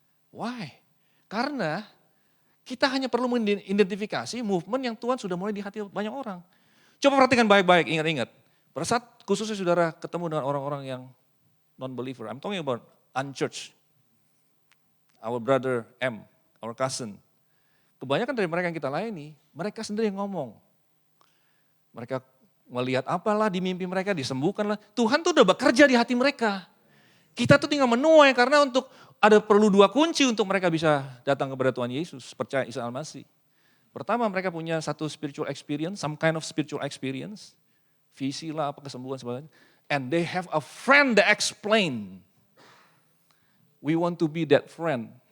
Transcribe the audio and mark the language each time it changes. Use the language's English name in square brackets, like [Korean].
[English] Why? [Indonesian] Karena kita hanya perlu mengidentifikasi movement yang Tuhan sudah mulai di hati banyak orang. Coba perhatikan baik-baik, ingat-ingat. Pada saat khususnya saudara ketemu dengan orang-orang yang non-believer, [English] I'm talking about unchurched. Our brother M, our cousin. [Indonesian] Kebanyakan dari mereka yang kita layani, mereka sendiri yang ngomong. Mereka melihat apalah di mimpi mereka, disembuhkanlah. Tuhan tuh udah bekerja di hati mereka. Kita tuh tinggal menuai karena ada perlu dua kunci untuk mereka bisa datang kepada Tuhan Yesus, percaya Isa Al-Masih. Pertama, mereka punya satu [English] spiritual experience, some kind of spiritual experience. [Indonesian] Visi lah, kesembuhan sebagainya. [English] And they have a friend that explain. We want to be that friend.